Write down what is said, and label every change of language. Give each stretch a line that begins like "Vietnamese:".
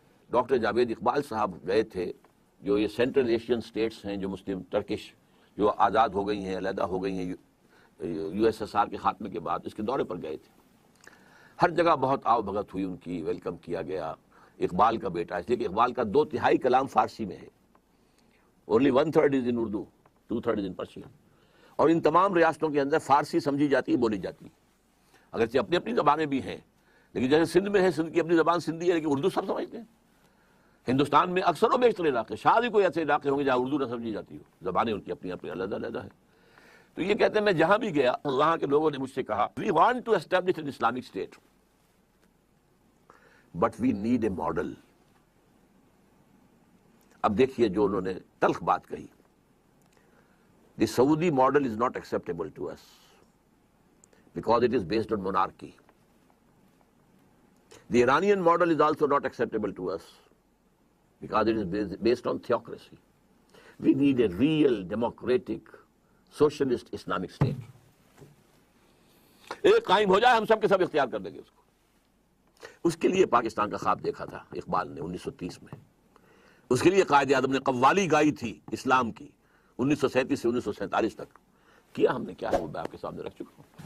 Urdu: Doctor Javed Iqbal صاحب گئے تھے، جو یہ سینٹرل ایشین سٹیٹس ہیں جو مسلم ٹرکش جو آزاد ہو گئی ہیں، علیحدہ ہو گئی ہیں یو ایس ایس آر کے خاتمے کے بعد، اس کے دورے پر گئے تھے. ہر جگہ بہت آؤ بھگت ہوئی ان کی، ویلکم کیا گیا. اقبال کا بیٹا، اس لیے کہ اقبال کا 2/3 کلام فارسی میں ہے.
English: Only 1/3 is in Urdu, 2/3 is in Persian.
Urdu: اور ان تمام ریاستوں کے اندر فارسی سمجھی جاتی ہے، بولی جاتی ہے. اگرچہ اپنی اپنی زبانیں بھی ہیں، لیکن جیسے سندھ میں ہے، سندھ کی اپنی زبان سندھی ہے، لیکن اردو سب سمجھتے ہیں. ہندوستان میں اکثر و بیشتر علاقے، شاید ہی کوئی ایسے علاقے ہوں گے جہاں اردو نہ سمجھی جاتی ہو. زبانیں ان کی اپنی اپنی علیحدہ علیحدہ ہے. تو یہ کہتے ہیں میں جہاں بھی گیا وہاں کے لوگوں نے مجھ سے کہا
English: we want to establish an Islamic state but we need a model.
Urdu: اب دیکھیے جو انہوں نے تلخ بات کہی.
English: The Saudi model is not acceptable to us because it is based on monarchy. The Iranian model is also not acceptable to us because it is based on theocracy. We need a real democratic socialist Islamic state.
Urdu: ایک قائم ہو جائے ہم سب کے سب اختیار کر دیں گے اس کو. اس کے لیے پاکستان کا خواب دیکھا تھا اقبال نے 1930 میں. اس کے لیے قائد اعظم نے قوالی گائی تھی اسلام کی 1937 سے 1947 تک. کیا ہم نے کیا ہے وہ میں آپ کے سامنے رکھ چکا ہوں.